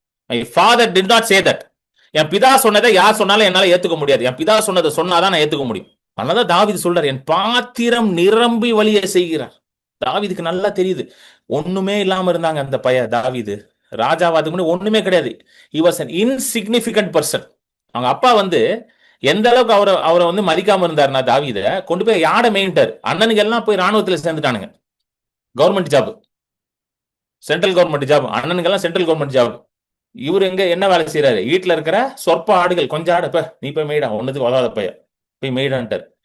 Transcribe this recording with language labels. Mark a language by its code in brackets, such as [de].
[en] My father did not say that. [ta] என் பிதா சொன்னதை யார் சொன்னாலும் என்னால ஏத்துக்க முடியாது. என் பிதா சொன்னதை சொன்னாதான் நான் ஏத்துக்க முடியும். அதனாலதான் தாவீது சொல்றார், என் பாத்திரம் நிரம்பி வழியை செய்கிறார். தாவீதுக்கு நல்லா தெரியுது, ஒண்ணுமே இல்லாம இருந்தாங்க அந்த தாவீது ராஜாவாதுக்கு முன்னாடி ஒண்ணுமே கிடையாது. [en] he was an insignificant person. [ta] அவங்க அப்பா எந்த அளவுக்கு அவரை மதிக்காம இருந்தாருன்னா, தாவீத கொண்டு போய் யாட மேயிட்டார். அண்ணனுக்கு எல்லாம் போய் ராணுவத்துல சேர்ந்துட்டானுங்க, government job, central government job. அண்ணனுக்கு எல்லாம் சென்ட்ரல் கவர்மெண்ட் ஜாப். இவர் என்ன வேலை செய்யறாரு? வீட்டுல இருக்கிற சொற்ப ஆடுகள் கொஞ்சம் ஆடு, நீ போய் மேய்டா, ஒன்னுக்கு வளராத பைய போய் மேய்டான்ட்டார்.